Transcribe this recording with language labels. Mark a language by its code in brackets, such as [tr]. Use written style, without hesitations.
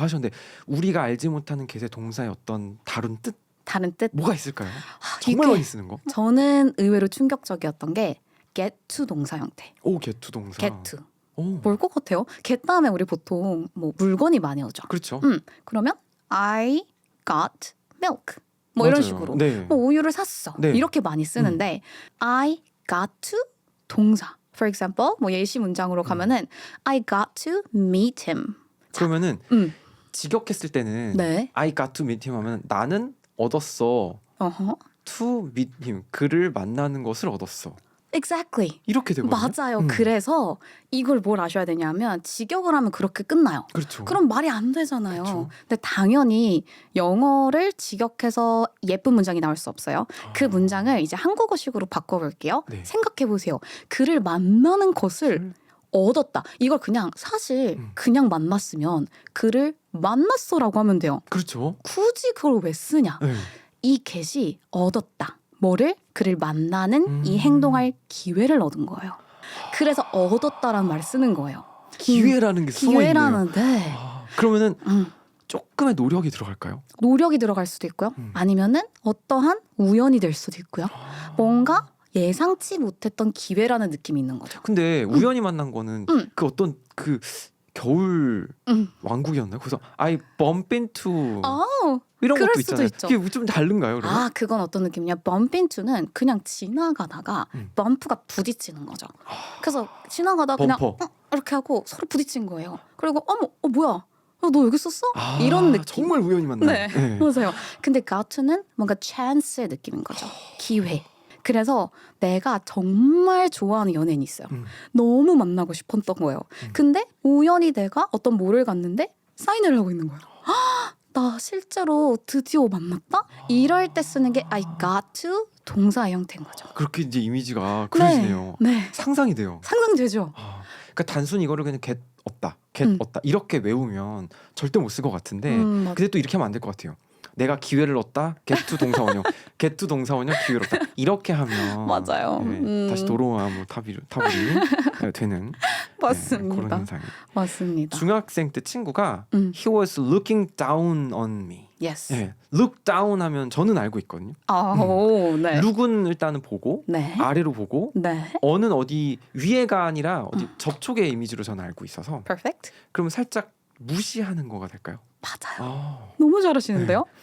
[ko] 하셨는데 우리가 알지 못하는 get의 동사의 어떤 다른 뜻 다른 뜻. 뭐가 있을까요? 정말 이게 많이 쓰는 거? 저는 의외로 충격적이었던 게 get to 동사 형태. get to 동사. get to. 오. 뭘 것 같아요? get 다음에 우리 보통 뭐 물건이 많이 오죠. 그렇죠. 그러면 [en] I got milk. [ko] 뭐 이런 맞아요. 식으로. 네. 뭐 우유를 샀어. 네. 이렇게 많이 쓰는데 [en] I got to [ko] 동사. [en] For example, [ko] 뭐 예시 문장으로 가면은 [en] I got to meet him. [ko] 그러면은 음. 직역했을 때는 네. [en] I got to meet him [ko] 하면 나는 얻었어. 어허. [en] to meet him [ko] 그를 만나는 것을 얻었어. [en] Exactly. [ko] 이렇게 되거든요. 맞아요. 그래서 이걸 뭘 아셔야 되냐면 직역을 하면 그렇게 끝나요. 그렇죠. 그럼 말이 안 되잖아요. 그렇죠. 근데 당연히 영어를 직역해서 예쁜 문장이 나올 수 없어요. 그 문장을 이제 한국어식으로 바꿔볼게요. 네. 생각해 보세요. 그를 만나는 것을 얻었다. 이걸 그냥 사실 그냥 만났으면 그를 만났어라고 하면 돼요. 그렇죠. 굳이 그걸 왜 쓰냐? 네. 이 get이 얻었다. 뭐를? 그를 만나는 이 행동할 기회를 얻은 거예요. 그래서 얻었다라는 말을 쓰는 거예요. 기회라는 게 숨어 있네요. 기회라는데 그러면은 조금의 노력이 들어갈까요? 노력이 들어갈 수도 있고요. 아니면은 어떠한 우연이 될 수도 있고요. 뭔가 예상치 못했던 기회라는 느낌이 있는 거죠. 근데 우연히 만난 거는 그 어떤 그 겨울 왕국이었나요? 그래서 [en] I bump into [ko] 이런 그럴 것도 수도 있잖아요. 있죠. 이게 좀 다른가요? 그러면? 아, 그건 어떤 느낌이냐? bump into는 그냥 지나가다가 bum프가 부딪히는 거죠. 그래서 지나가다 그냥 범퍼. 이렇게 하고 서로 부딪힌 거예요. 그리고 어머, 뭐야? 너 여기 있었어? 이런 느낌. 정말 우연히 만나요. 네, 맞아요. 근데 gotto는 뭔가 chance의 느낌인 거죠. 기회. 그래서 내가 정말 좋아하는 연예인이 있어요. 너무 만나고 싶었던 거예요. 근데 우연히 내가 어떤 몰을 갔는데 사인을 하고 있는 거예요. 나 실제로 드디어 만났다? 이럴 때 쓰는 게 [en] I got to [ko] 동사의 형태인 거죠. 그렇게 이제 이미지가 그려지네요. 네. 상상이 돼요. 상상되죠? 그러니까 단순히 이거를 그냥 get 없다, get 없다 이렇게 외우면 절대 못 쓸 것 같은데 맞아. 근데 또 이렇게 하면 안 될 것 같아요. 내가 기회를 얻다, get to 동사원형, get to 동사원형 기회를 얻다 이렇게 하면 맞아요. 네, 다시 도로아무 타불이 되는 맞습니다. 네, 그런 현상이. 맞습니다. 중학생 때 친구가 [en] he was looking down on me. Yes. [ko] 네, look down 하면 저는 알고 있거든요. 오, 네. look은 일단은 보고 네. 아래로 보고 네. 어는 어디 위에가 아니라 어디 접촉의 이미지로 저는 알고 있어서 [en] Perfect. [ko] 그러면 살짝 무시하는 거가 될까요? 맞아요. 너무 잘하시는데요?